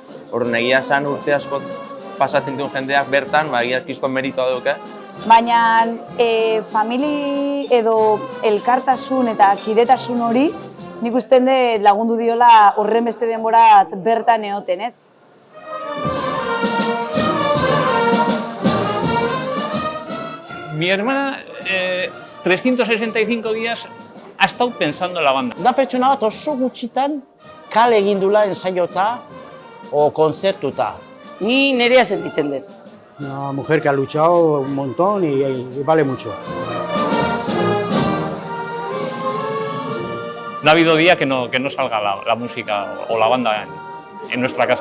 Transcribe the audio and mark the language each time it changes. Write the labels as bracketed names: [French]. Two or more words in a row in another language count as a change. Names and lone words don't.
[Basque] Orduan egia esan urte askot pasatzen duen jendeak bertan, egia kriston meritoa duke. Baina famili edo elkartasun eta kidetasun hori nik usten dut lagundu diola horren beste denboraz bertan egoten, ez? [Spanish] Mi hermana 365 días ha estado pensando en la banda. [Basque] Da pertsona bat oso gutxitan kale egin dula ensaiota o konzertuta. Ni nerea sentitzen dut. [Spanish] Una mujer que ha luchado un montón y vale mucho. No ha habido día que no salga la música o la banda en nuestra casa.